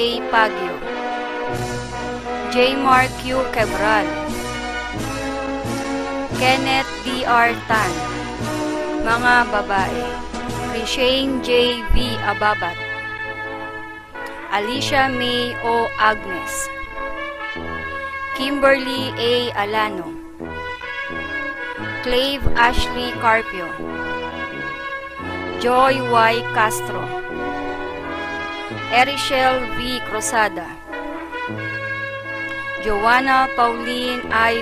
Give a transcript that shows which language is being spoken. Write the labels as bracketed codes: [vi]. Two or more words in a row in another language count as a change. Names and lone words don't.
[tl] Pagio, J. Mark Q. Cabral, Kenneth D.R. Tan. Mga babae: Rishane J. V. Ababat, Alicia May O. Agnes, Kimberly A. Alano, Clave Ashley Carpio, Joy Y. Castro, Erichelle V. Cruzada, Joanna Pauline I.